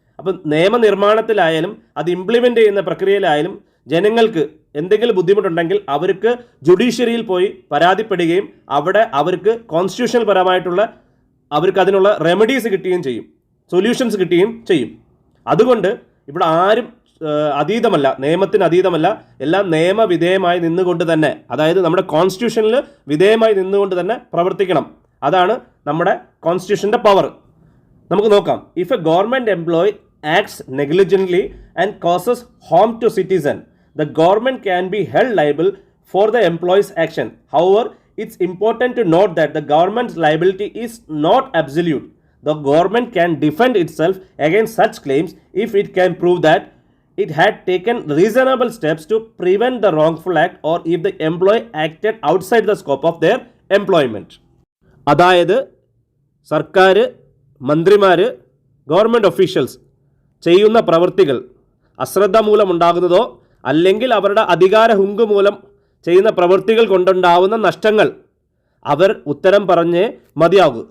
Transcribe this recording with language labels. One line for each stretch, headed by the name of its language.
Malayalam: അപ്പോൾ നിയമനിർമ്മാണത്തിലായാലും അത് ഇംപ്ലിമെൻ്റ് ചെയ്യുന്ന പ്രക്രിയയിലായാലും ജനങ്ങൾക്ക് എന്തെങ്കിലും ബുദ്ധിമുട്ടുണ്ടെങ്കിൽ അവർക്ക് ജുഡീഷ്യറിയിൽ പോയി പരാതിപ്പെടുകയും അവിടെ അവർക്ക് കോൺസ്റ്റിറ്റ്യൂഷണൽ പരമായിട്ടുള്ള അവർക്ക് അതിനുള്ള റെമഡീസ് കിട്ടുകയും ചെയ്യും, സൊല്യൂഷൻസ് കിട്ടുകയും ചെയ്യും. അതുകൊണ്ട് ഇവിടെ ആരും അതീതമല്ല, നിയമത്തിന് അതീതമല്ല. എല്ലാം നിയമവിധേയമായി നിന്നുകൊണ്ട് തന്നെ, അതായത് നമ്മുടെ കോൺസ്റ്റിറ്റ്യൂഷനിൽ വിധേയമായി നിന്നുകൊണ്ട് തന്നെ പ്രവർത്തിക്കണം. അതാണ് നമ്മുടെ കോൺസ്റ്റിറ്റ്യൂഷൻ്റെ പവർ. നമുക്ക് നോക്കാം.
English: If a government employee acts negligently and causes harm to citizen, the government can be held liable for the employee's action. However, it's important to note that the government's liability is not absolute. The government can defend itself against such claims if it can prove that it had taken reasonable steps to prevent the wrongful act or if the employee acted outside the scope of their employment.
Malayalam: അതായത് സർക്കാർ, മന്ത്രിമാർ, government officials ചെയ്യുന്ന പ്രവൃത്തികൾ അശ്രദ്ധ മൂലമുണ്ടാകുന്നതോ അല്ലെങ്കിൽ അവരുടെ അധികാര ഹുങ്ക് മൂലം ചെയ്യുന്ന പ്രവൃത്തികൾ കൊണ്ടുണ്ടാവുന്ന നഷ്ടങ്ങൾ അവർ ഉത്തരം പറഞ്ഞേ മതിയാകൂ.